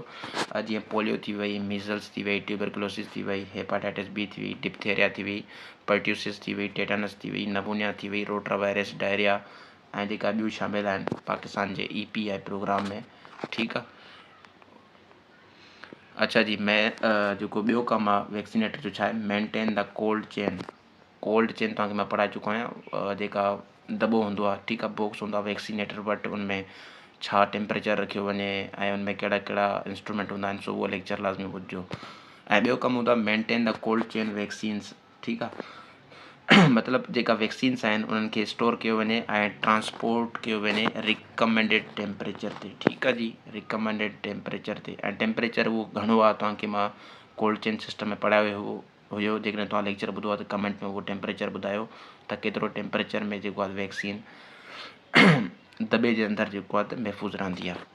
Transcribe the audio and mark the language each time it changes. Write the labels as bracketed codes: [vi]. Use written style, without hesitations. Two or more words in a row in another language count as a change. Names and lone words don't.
[sd] जीअं पोलियो थी वई, मीज़ल्स थी वई, ट्यूबरकुलोसिस थी वई, हेपाटाइटिस B थी वई, डिप्थीरिया थी वई, पर्ट्यूसिस थी वई, टेटानस थी वई, नमूनिया थी वई, रोटा वायरस, डायरिया ऐं जेका ॿियूं शामिलु आहिनि पाकिस्तान जे EPI प्रोग्राम में, ठीकु आहे। अच्छा जी, जेको ॿियो कमु आहे वैक्सीनेटर जो छा आहे, [en] maintain the cold chain. cold chain [sd] तव्हांखे मां पढ़ाए चुको आहियां, जेका दॿो हूंदो आहे, ठीकु आहे, बॉक्स हूंदो आहे वैक्सीनेटर वटि, उनमें छा टेम्परेचर रखियो वञे ऐं उनमें कहिड़ा कहिड़ा इंस्ट्रूमेंट हूंदा आहिनि, सो उहो लेक्चर लाज़मी ॿुधिजो। ऐं ॿियो कमु हूंदो आहे [en] maintain the cold chain vaccines, [sd] ठीकु आहे, मतिलबु जेका वैक्सीन्स आहिनि उन्हनि खे स्टोर कयो वञे ऐं ट्रांसपोर्ट कयो वञे [en] recommended temperature [sd] ते, ठीकु आहे जी, [en] recommended temperature [sd] ते। ऐं टेम्परेचर उहो घणो आहे तव्हांखे मां [en] cold chain system [sd] में पढ़ायो हुयो, जेकॾहिं तव्हां लेक्चर ॿुधो आहे त कमेंट में उहो टेम्परेचर ॿुधायो त केतिरो टेम्परेचर में जेको आहे वैक्सीन दॿे जे अंदरि जेको आहे त महफ़ूज़ रहंदी आहे।